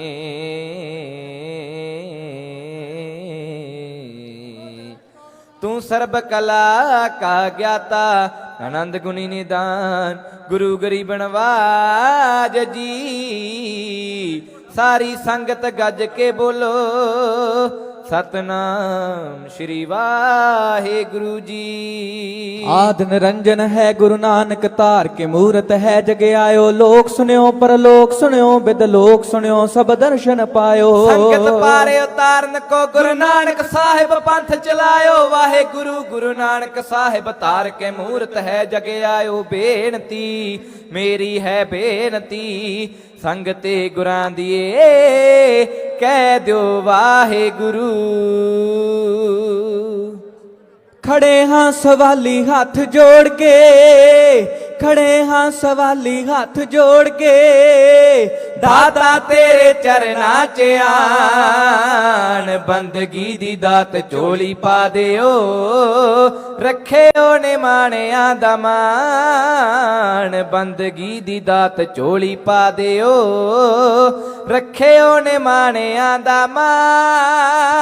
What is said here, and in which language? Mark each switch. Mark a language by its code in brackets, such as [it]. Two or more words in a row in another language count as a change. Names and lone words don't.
[hi] तू सर्ब कला का ज्ञाता, आनंद गुणी निदान, गुरु गरीबन वाज जी। [pa] ਸਾਰੀ ਸੰਗਤ ਗੱਜ ਕੇ ਬੋਲੋ ਸਤਿਨਾਮ ਸ੍ਰੀ ਵਾਹੇ ਗੁਰੂ ਜੀ। [bra] आद निरंजन है गुरु नानक तार के मूरत है जग आयो। लोक सुन्यो परलोक सुन्यो बिद लोक सुन्यो सब दर्शन पायो। संगत पारे उतारन को गुरु नानक साहिब पंथ चलायो। वाहे गुरु गुरु नानक साहिब तार के मूरत है जग आयो। [pa] ਬੇਨਤੀ ਮੇਰੀ ਹੈ ਬੇਨਤੀ ਸੰਗਤੇ ਗੁਰਾਂ ਦੀਏ ਕਹਿ ਦੋ ਵਾਹੇ ਗੁਰੂ। ਖੜੇ ਹਾਂ ਸਵਾਲੀ ਹੱਥ ਜੋੜ ਕੇ, ਖੜੇ ਹਾਂ ਸਵਾਲੀ ਹੱਥ ਜੋੜ ਕੇ, ਦਾਤਾ ਤੇਰੇ ਚਰਨਾਂ 'ਚ ਆਣ, ਬੰਦਗੀ ਦੀ ਦਾਤ ਝੋਲੀ ਪਾ ਦਿਓ, ਰੱਖਿਓ ਨੇ ਮਾਣਿਆਂ ਦਾ ਮਾਣ, ਬੰਦਗੀ ਦੀ ਦਾਤ ਝੋਲੀ ਪਾ ਦਿਓ, ਰੱਖਿਓ ਨੇ ਮਾਣਿਆਂ ਦਾ ਮਾਣ।